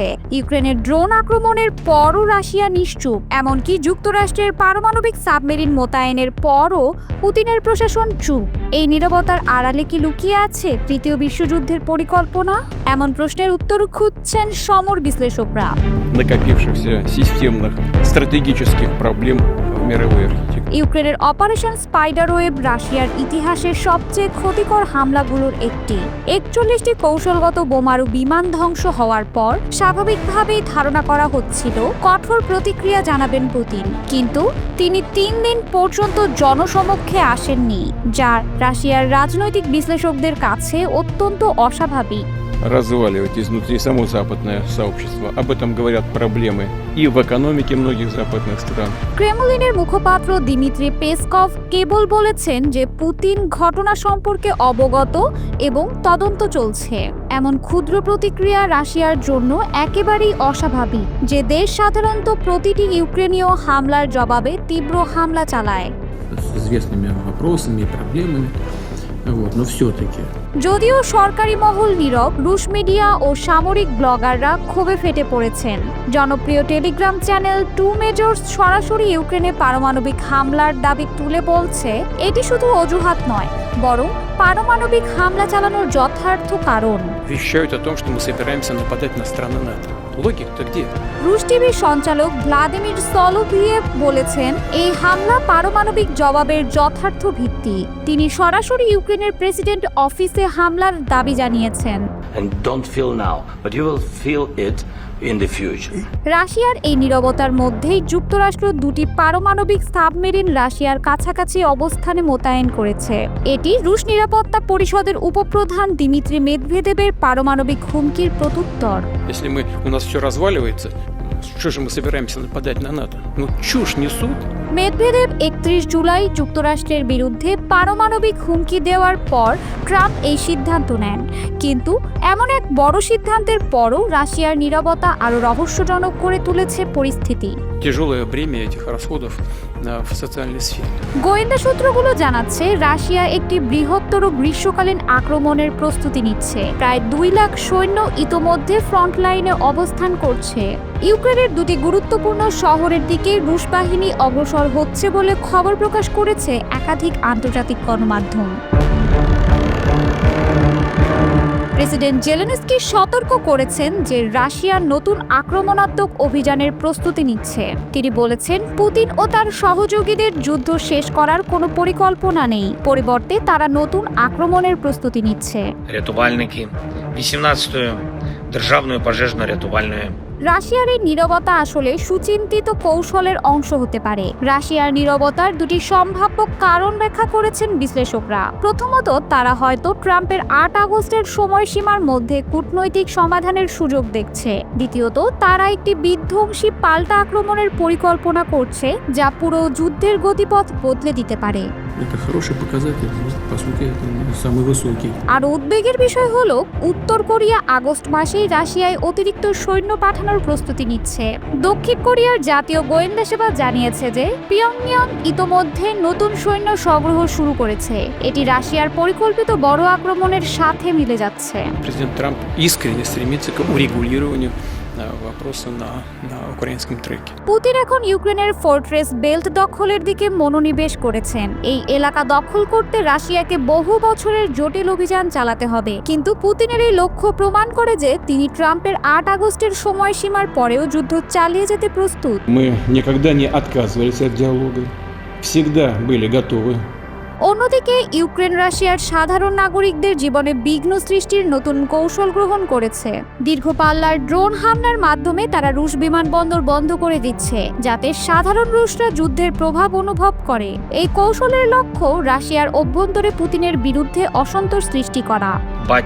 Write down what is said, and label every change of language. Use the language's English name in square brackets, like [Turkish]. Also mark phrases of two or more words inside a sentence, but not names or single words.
[Bangla] ইউক্রেনের ড্রোন আক্রমণের পরও রাশিয়া নিশ্চুপ, এমনকি যুক্তরাষ্ট্রের পারমাণবিক সাবমেরিন মোতায়েনের পরও পুতিনের প্রশাসন চুপ। এই নীরবতার আড়ালে কি লুকিয়ে আছে তৃতীয় বিশ্বযুদ্ধের পরিকল্পনা? এমন প্রশ্নের উত্তর খুঁজছেন সমর বিশ্লেষকরা। [Russian] накопившихся системных стратегических проблем в мировой архитектуре. [Bangla] ইউক্রেনের অপারেশন স্পাইডারওয়েব রাশিয়ার ইতিহাসের সবচেয়ে ক্ষতিকর হামলাগুলোর একটি। 41টি কৌশলগত বোমারু বিমান ধ্বংস হওয়ার পর স্বাভাবিকভাবেই ধারণা করা হচ্ছিল কঠোর প্রতিক্রিয়া জানাবেন পুতিন, কিন্তু তিনি 3 দিন পর্যন্ত জনসমক্ষে আসেননি, যা রাশিয়ার রাজনৈতিক বিশ্লেষকদের কাছে অত্যন্ত অস্বাভাবিক। [Russian] Разваливать изнутри само западное сообщество. Об этом говорят проблемы и в экономике многих западных стран. [Bangla] ক্রেমলিনের মুখপাত্র দিমিত্রি পেসকভ কেবল বলেছেন যে পুতিন ঘটনা সম্পর্কে অবগত এবং তদন্ত চলছে। এমন ক্ষুদ্র প্রতিক্রিয়া রাশিয়ার জন্য একেবারেই অস্বাভাবিক, যে দেশ সাধারণত প্রতিটি ইউক্রেনীয় হামলার জবাবে তীব্র হামলা চালায়। [Russian] С известными вопросами и проблемами. Но все-таки. [Bangla] যদিও সরকারি মহল নীরব, রুশ মিডিয়া ও সামরিক ব্লগাররা ক্ষোভে ফেটে পড়েছেন। জনপ্রিয় টেলিগ্রাম চ্যানেল 2 মেজর্স সরাসরি ইউক্রেনে পারমাণবিক হামলার দাবি তুলে বলছে এটি শুধু অজুহাত নয়, বরং পারমাণবিক হামলা চালানোর যথার্থ কারণ। [Russian] Вещают о том, что мы собираемся нападать на страны НАТО. Логика-то где? [Bangla] রুশ টিভির সঞ্চালক ভ্লাদিমির সলোভিয়েভ বলেছেন এই হামলা পারমাণবিক জবাবের যথার্থ ভিত্তি। তিনি সরাসরি ইউক্রেনের প্রেসিডেন্ট অফিসে হামলার দাবি জানিয়েছেন। [English] And don't feel now, but you will feel it in the future. [Bangla] রাশিয়ার এই নীরবতার মধ্যেই যুক্তরাষ্ট্র 2টি পারমাণবিক সাবমেরিন রাশিয়ার কাছাকাছি অবস্থানে মোতায়েন করেছে। এটি রুশ নিরাপত্তা পরিষদের উপপ্রধান দিমিত্রি মেদভেদেবের পারমাণবিক হুমকির প্রত্যুত্তর। [Russian] Если у нас все разваливается, что же мы собираемся нападать на НАТО? Ну, чушь несут. [Bangla] মেদভেদেব 31 জুলাই যুক্তরাষ্ট্রের বিরুদ্ধে পারমাণবিক হুমকি দেওয়ার পর ট্রাম্প এই সিদ্ধান্ত নেন, কিন্তু এমন এক বড় সিদ্ধান্তের পরও রাশিয়ার নীরবতা আরও রহস্যজনক করে তুলেছে পরিস্থিতি। [Russian] Тяжелое бремя этих расходов в социальной сфере. [Bangla] গোয়েন্দা সূত্রগুলো জানাচ্ছে রাশিয়া একটি বৃহত্তর গ্রীষ্মকালীন আক্রমণের প্রস্তুতি নিচ্ছে। প্রায় 2 লাখ সৈন্য ইতোমধ্যে ফ্রন্টলাইনে অবস্থান করছে। ইউক্রেনের 2টি গুরুত্বপূর্ণ শহরের দিকে রুশ বাহিনী অগ্রসর হচ্ছে বলে খবর প্রকাশ করেছে একাধিক আন্তর্জাতিক গণমাধ্যম। প্রেসিডেন্ট জেলেনস্কি সতর্ক করেছেন যে রাশিয়া নতুন আক্রমণাত্মক অভিযানের প্রস্তুতি নিচ্ছে। তিনি বলেছেন পুতিন ও তার সহযোগীদের যুদ্ধ শেষ করার কোনো পরিকল্পনা নেই, পরিবর্তে তারা নতুন আক্রমণের প্রস্তুতি নিচ্ছে। [Ukrainian] Рятувальники 18-ю державною пожежно-рятувальною. [Bangla] রাশিয়ার এই নীরবতা আসলে সুচিন্তিত কৌশলের অংশ হতে পারে। রাশিয়ার নীরবতার 2টি সম্ভাব্য কারণ ব্যাখ্যা করেছেন বিশ্লেষকরা। প্রথমত, তারা হয়তো ট্রাম্পের 8 আগস্টের সময়সীমার মধ্যে কূটনৈতিক সমাধানের সুযোগ দেখছে। দ্বিতীয়ত, তারা একটি বিধ্বংসী পাল্টা আক্রমণের পরিকল্পনা করছে, যা পুরো যুদ্ধের গতিপথ বদলে দিতে পারে। [Russian] Это хороший показатель, по сути, это самый высокий. [Bangla] আর উদ্বেগের বিষয় হলো উত্তর কোরিয়া আগস্ট মাসেই রাশিয়ায় অতিরিক্ত সৈন্য পাঠানোর প্রস্তুতি নিচ্ছে। দক্ষিণ কোরিয়ার জাতীয় গোয়েন্দা সেবা জানিয়েছে যে পিয়ংইয়ং ইতোমধ্যে নতুন সৈন্য সংগ্রহ শুরু করেছে। এটি রাশিয়ার পরিকল্পিত বড় আক্রমণের সাথে মিলে যাচ্ছে। [Russian] Президент Трамп искренне стремится к урегулированию вопроса на украинском треке. [Bangla] পুতিন এখন ইউক্রেনের [English] fortress belt [Bangla] দখলের দিকে মনোনিবেশ করেছেন। এই এলাকা দখল করতে রাশিয়াকে বহু বছরের জটিল অভিযান চালাতে হবে, কিন্তু পুতিনের এই লক্ষ্য প্রমাণ করে যে তিনি ট্রাম্পের 8 আগস্টের সময়সীমার পরেও যুদ্ধ চালিয়ে যেতে প্রস্তুত। [Russian] Мы никогда не отказывались от диалога, всегда были готовы. [Bangla] অন্যদিকে ইউক্রেন রাশিয়ার সাধারণ নাগরিকদের জীবনে বিঘ্ন সৃষ্টির নতুন কৌশল গ্রহণ করেছে। দীর্ঘ পাল্লার ড্রোন হামলার মাধ্যমে তারা রুশ বিমানবন্দর বন্ধ করে দিচ্ছে, যাতে সাধারণ রুশরা যুদ্ধের প্রভাব অনুভব করে। এই কৌশলের লক্ষ্য রাশিয়ার অভ্যন্তরে পুতিনের বিরুদ্ধে অসন্তোষ সৃষ্টি করা।